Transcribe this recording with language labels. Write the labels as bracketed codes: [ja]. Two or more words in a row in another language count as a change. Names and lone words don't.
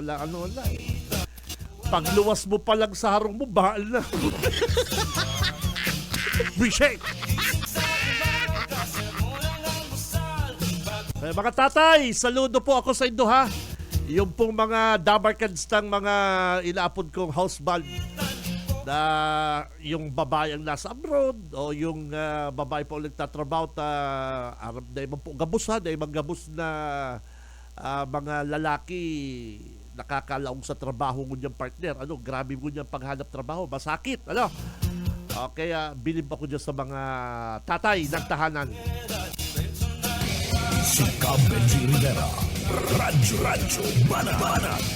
[bik] Pagluwas mo pa lang sa harong mo, bahal na. Reshake! Mga tatay, saludo po ako sa Indo ha. Yung pong mga dabarkads ng mga inaapod kong house band na yung babae ang nasa abroad o yung babae po nagtatrabaho Arab na ibang po gabos na ibang gabos na mga lalaki nakakalaong sa trabaho ngunyan partner. Grabe ngunyan paghanap trabaho, masakit. [tl] Kaya bilib ako dyan sa mga tatay ng tahanan. [bik] Si Benji Rivera, Radyo Banat.